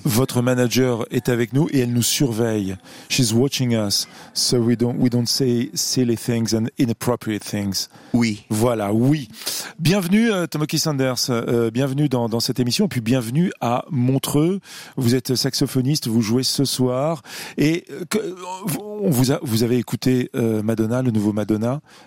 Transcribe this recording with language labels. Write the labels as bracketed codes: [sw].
[fr] Votre manager est avec nous et elle nous surveille. [en] She's watching us, so we don't say silly things and inappropriate things. [fr] Oui. Voilà, oui. Bienvenue, Tomoki Sanders. Bienvenue dans cette émission, et puis bienvenue à Montreux. Vous êtes saxophoniste, vous jouez ce soir. Et vous avez écouté Madonna, le nouveau Madonna.